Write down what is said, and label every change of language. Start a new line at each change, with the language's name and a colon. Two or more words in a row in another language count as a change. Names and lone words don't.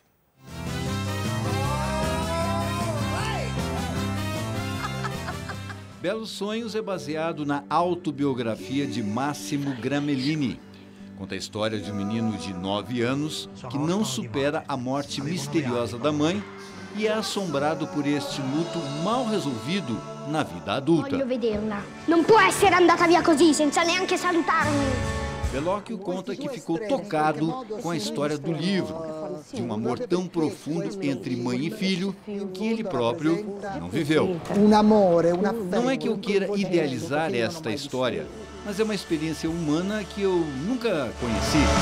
Portuguese: Belos Sonhos é baseado na autobiografia de Massimo Gramellini. Conta a história de um menino de 9 anos que não supera a morte misteriosa da mãe e é assombrado por este luto mal resolvido na vida adulta.
Italian: Voglio vederla. Non può essere andata via così, senza neanche salutarmi.
Portuguese: Bellocchio conta que ficou tocado com a história do livro, de um amor tão profundo entre mãe e filho que ele próprio não viveu. Não é que eu queira idealizar esta história, mas é uma experiência humana que eu nunca conheci.